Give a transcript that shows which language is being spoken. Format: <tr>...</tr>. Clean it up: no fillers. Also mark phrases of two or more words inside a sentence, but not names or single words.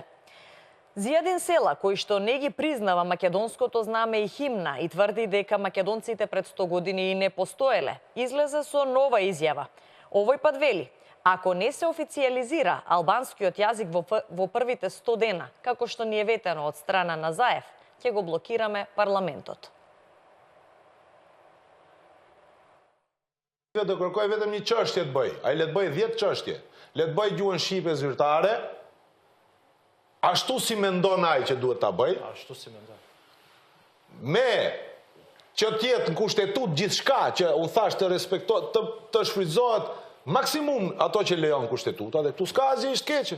<mk>Зијадин Села, кој што не ги признава македонското знаме и химна и тврди дека македонците пред 100 години и не постоеле, излезе со нова изјава. Овој пат вели: ако не се официализира албанскиот јазик во првите 100 дена, како што ни е ветено од страна на Заев, ќе го блокираме парламентот.</mk> <sq>Do kërkoj vetëm një çështje të bëj. Ai le të bëj 10 çështje. Le të bëj gjuhën shqipe zyrtare. Ashtu si mendon ai që duhet ta bëj. Ashtu si mendon. Me që të jetë në kushtetut gjithçka që u thash të respektohet, të shfrytëzohet maksimum ato që lejon kushtetuta, dhe tu s'ka asgjë të keqe.</sq>